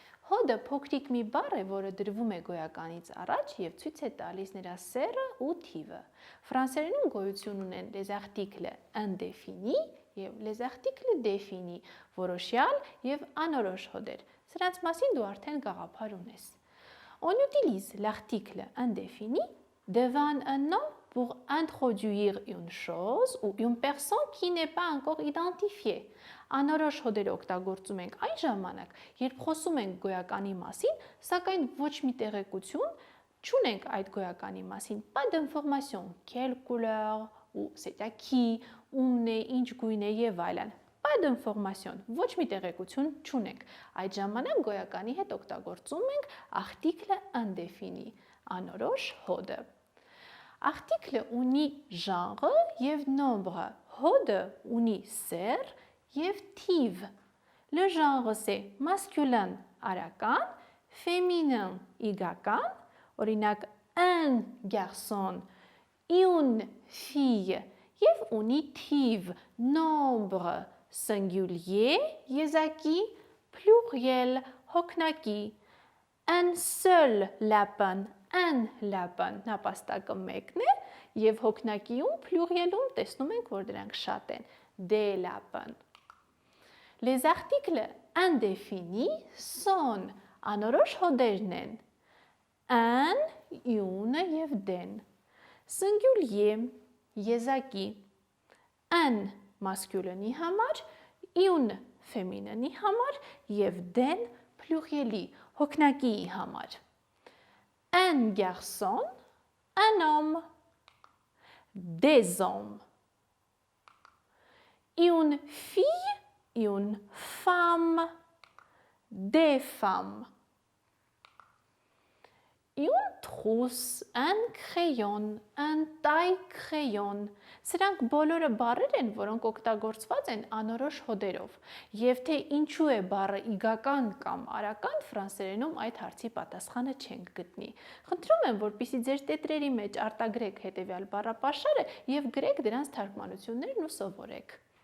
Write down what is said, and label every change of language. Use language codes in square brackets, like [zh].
[hy] Հոդը փոքրիկ մի բառ է, որը դրվում է գոյականից առաջ եւ ցույց է տալիս նրա սեռը ու թիվը։ Ֆրանսերենում գոյություն ունեն les articles indéfinis եւ les articles définis, որոշյալ եւ անորոշ հոդեր։ Սրանց մասին դու արդեն գաղափար ունես։ [fr] On utilise l'article indéfini devant un nom pour introduire une chose ou une personne qui n'est pas encore identifiée. [hy] Անորոշ հոդեր օգտագործում ենք այն ժամանակ, երբ խոսում ենք գոյականի մասին, սակայն ոչ մի տեղեկություն չունենք այդ գոյականի մասին. [fr] Pas d'information, quelle couleur ou c'est à qui, [hy] ումն է, ինչ գույն է եւ այլն. [fr] Pas d'information, [hy] ոչ մի տեղեկություն չունենք. Այդ ժամանակ գոյականի հետ օգտագործում ենք article indéfini, անորոշ հոդը. [fr] Article ունի genre եւ nombre. [hy] Հոդը ունի սեռ եւ թիվ. Le genre c'est masculin արական, féminin իգական, օրինակ [fr] un garçon, une fille [hy] եւ ունի թիվ, nombre singulier, եզակի, pluriel, հոգնակի, [fr] un seul lapin, un lapin, [hy] նապաստակը մեկն է եւ հոգնակիում plurielում տեսնում ենք, որ դրանք շատ են, [fr] des lapins. Les articles indéfinis sont [hy] անորոշ հոդերն են [fr] un, une եւ den. [hy] Singulier, եզակի, un masculinի համար, une fémininի համար եւ den plurieli, հոգնակիի համար. [fr] Un garçon, un homme, des hommes. Une fille, une femme, des femmes. Une trousse, un crayon, un taille-crayon. [hy] Սրանք բոլորը բառեր են, որոնք օգտագործված են անորոշ հոդերով։ Եվ թե ինչու է բառը իգական կամ արական, ֆրանսերենում այդ հարցի պատասխանը չենք գտնի։ Խնդրում եմ, որպեսզի ձեր տետրերի մեջ արտագրեք հետևյալ բառապաշարը եւ գրեք դրանց թարգմանություններն ու սովորեք։